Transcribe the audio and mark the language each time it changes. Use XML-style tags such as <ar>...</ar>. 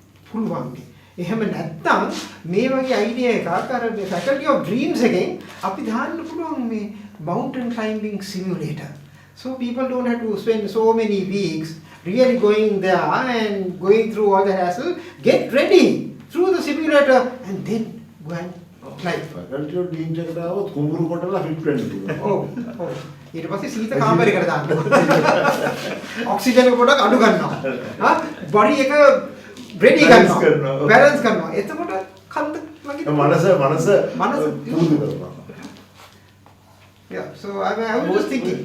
<si>පුළුවන්ද එහෙම නැත්නම් මේ වගේ අයිඩියා එකක් අර faculty of dreams එකෙන් අපි දාන්න පුළුවන් මේ mountain climbing simulator.</si> <en>So people don't have to spend so many weeks really going there and going through all the hassle. Get ready through the simulator and then go and climb.</en> <si>Faculty of dreams එකට આવොත් කුඹුරු කොටලා fit වෙන්න පුළුවන්. ඔව්. ඊට පස්සේ සීත කාමරයකට දාන්න. Oxygen එක පොඩක් අඩු ගන්නවා. හා බොඩි එක ready කරනවා balance කරනවා එතකොට කන්ද වගේ මනස පුරුදු කරනවා</si> <en>yeah so I was just thinking</en>